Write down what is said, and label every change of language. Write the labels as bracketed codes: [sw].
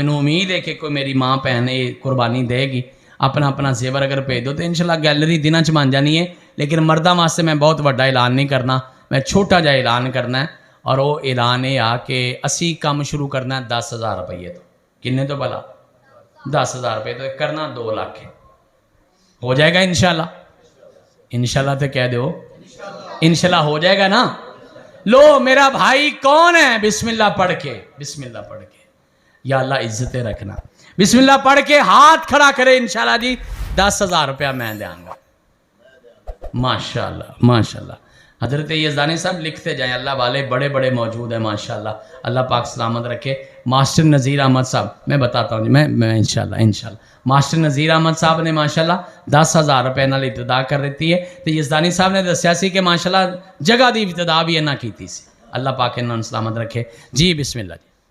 [pa] مینوں امید ہے کہ کوئی میری ماں بہن یہ قربانی دے گی. اپنا اپنا زیور اگر بھیج دو تو انشاءاللہ گیلری دنوں چ بن جانی ہے. لیکن مرداں واسطے میں بہت بڑا اعلان نہیں کرنا, میں چھوٹا جا اعلان کرنا ہے. اور وہ اعلان یہ آ کہ اسی کام شروع کرنا ہے 10,000 روپیے تو. کنے تو بھلا 10,000 روپے تو کرنا 2 لاکھ ہے. ہو جائے گا انشاءاللہ. [ur] انشاءاللہ تو کہہ دو انشاءاللہ ہو جائے گا نا. لو میرا بھائی کون ہے؟ بسم اللہ پڑھ کے, بسم اللہ پڑھ کے. [pa] یا اللہ عزتیں رکھنا. بسم اللہ پڑھ کے ہاتھ کھڑا کرے انشاءاللہ جی 10,000 روپیہ میں دیاں گا. [ur] ماشاءاللہ ماشاءاللہ. حضرت یزدانی صاحب لکھتے جائیں, اللہ والے بڑے بڑے موجود ہیں ماشاءاللہ. [pa] اللہ پاک سلامت رکھے. ماسٹر نذیر احمد صاحب, [ur] میں بتاتا ہوں جی, [pa] میں انشاءاللہ ماسٹر نذیر احمد صاحب نے ماشاءاللہ 10,000 روپے نال ابتدا کر دیتی ہے. تو یزدانی صاحب نے دسیا سی کہ ماشاءاللہ جگہ دی ابتدا بھی انہاں کیتی سی. اللہ پاک انہاں سلامت رکھے. جی بسم اللہ جی.